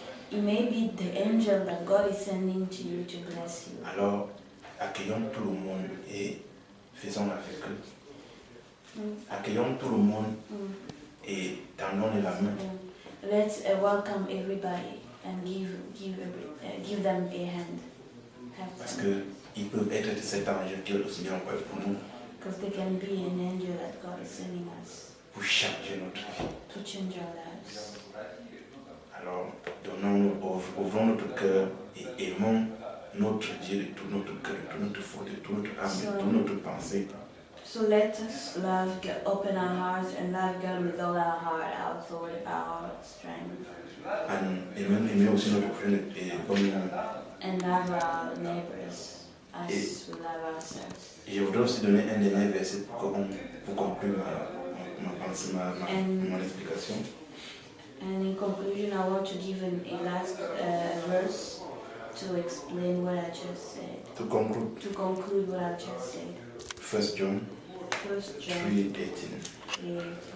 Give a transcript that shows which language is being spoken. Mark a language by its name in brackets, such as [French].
[English] It may be the angel that God is sending to you to bless you. [French] Alors, accueillons tout le monde et faisons avec eux. Accueillons tout le monde et tendons la main. [English] Let's welcome everybody and give them a hand. [French] Parce que ils peuvent être cet ange que le Seigneur envoie pour nous. [English] Because they can be an angel that God is sending us. [French] Pour changer notre vie. [English] To change our lives. [French] Alors, ouvrons notre cœur et aimons notre Dieu de tout notre cœur, de toute notre foi, de toute notre âme, de toute notre pensée. [English] So let us open our hearts and love God with all our heart, our soul, our strength. [French] Et même aimer aussi notre prochain comme nous. [English] And love our neighbors as we love ourselves. [French] Et je voudrais aussi donner un dernier verset pour conclure ma pensée, mon explication. [English] And in conclusion, I want to give a last verse to explain what I just said. To conclude what I just said. 1 John 3:18. 3:18.